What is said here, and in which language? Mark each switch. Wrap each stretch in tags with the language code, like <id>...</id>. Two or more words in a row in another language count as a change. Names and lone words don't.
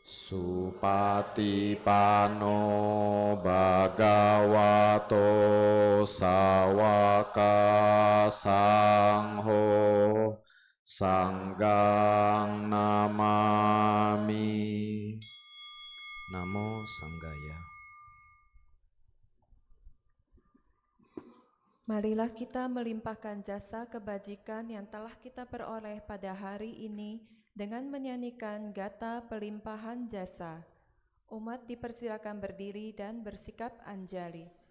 <pi>Supatipano bhagavato sawaka sangho sanggang namami. Namo Sanggaya.</pi> <id>Marilah kita melimpahkan jasa kebajikan yang telah kita peroleh pada hari ini dengan menyanyikan gata pelimpahan jasa. Umat dipersilakan berdiri dan bersikap anjali.</id>